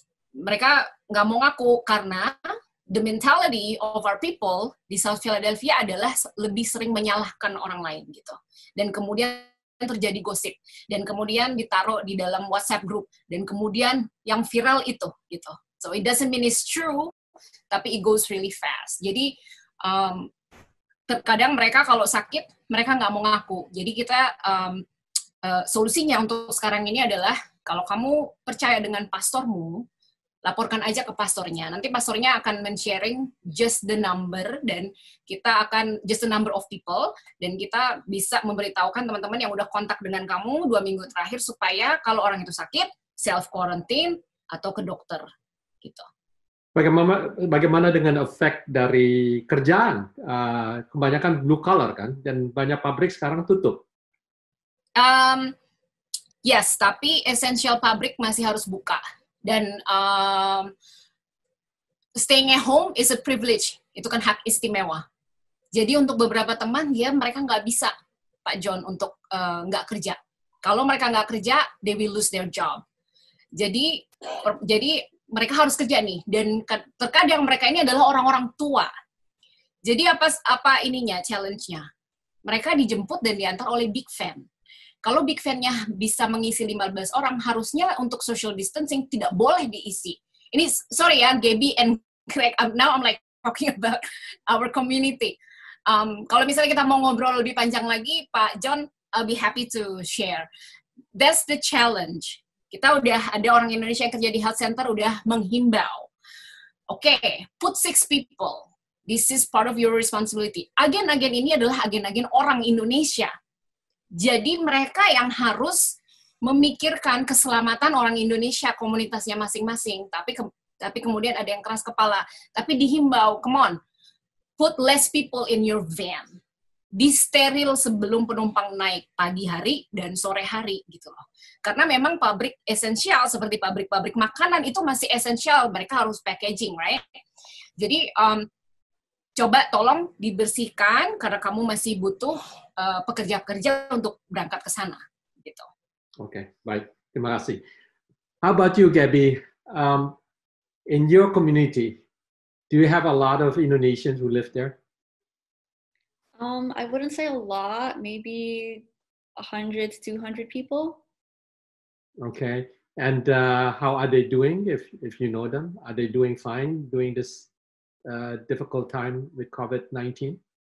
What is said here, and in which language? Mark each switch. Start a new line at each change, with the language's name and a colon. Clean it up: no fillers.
Indonesian: Mereka nggak mau ngaku karena
English: the mentality of our people
Indonesian: di South Philadelphia adalah lebih sering menyalahkan orang lain, gitu. Dan kemudian terjadi gosip, dan kemudian ditaruh di dalam WhatsApp group, dan kemudian yang viral itu, gitu.
English: So it doesn't mean it's true,
Indonesian: tapi
English: it goes really fast.
Indonesian: Jadi terkadang mereka kalau sakit, mereka nggak mau ngaku. Jadi kita, solusinya untuk sekarang ini adalah, kalau kamu percaya dengan pastormu, laporkan aja ke pastornya. Nanti pastornya akan men-sharing
English: just the number,
Indonesian: dan kita akan,
English: just the number of people,
Indonesian: dan kita bisa memberitahukan teman-teman yang udah kontak dengan kamu 2 minggu terakhir, supaya kalau orang itu sakit, self-quarantine, atau ke dokter. Gitu. Bagaimana dengan efek dari kerjaan? Kebanyakan blue collar kan, dan banyak pabrik sekarang tutup. Yes, tapi essential pabrik masih harus buka. Dan
English: staying at home is a privilege.
Indonesian: Itu kan hak istimewa. Jadi untuk beberapa teman, mereka nggak bisa, Pak John, untuk nggak kerja. Kalau mereka nggak kerja,
English: they will lose their job.
Indonesian: Jadi mereka harus kerja nih, dan terkadang mereka ini adalah orang-orang tua. Jadi apa ininya, challenge-nya? Mereka dijemput dan diantar oleh big van. Kalau big van-nya bisa mengisi 15 orang, harusnya untuk social distancing tidak boleh diisi. Ini, sorry ya,
English: Gaby and Greg, now I'm like talking about our community.
Indonesian: Kalau misalnya kita mau ngobrol lebih panjang lagi, Pak John,
English: I'll be happy to share. That's the challenge.
Indonesian: Kita udah ada orang Indonesia yang kerja di health center udah menghimbau.
English: Oke, put 6 people. This is part of your responsibility.
Indonesian: Agen-agen ini adalah agen-agen orang Indonesia. Jadi mereka yang harus memikirkan keselamatan orang Indonesia, komunitasnya masing-masing. Tapi kemudian ada yang keras kepala. Tapi dihimbau,
English: come on, put less people in your van.
Indonesian: Disteril sebelum penumpang naik pagi hari dan sore hari gitu loh. Karena memang pabrik esensial seperti pabrik-pabrik makanan itu masih esensial, mereka harus packaging, right? Jadi coba tolong dibersihkan karena kamu masih butuh pekerja-pekerja untuk berangkat ke sana gitu. Oke, baik. Terima kasih.
English: How about you, Gaby? In your community, do you have a lot of Indonesians who live there? I wouldn't say a lot, maybe 100 to 200 people. Okay. And how are they doing, if you know them? Are they doing fine during this difficult time with COVID-19?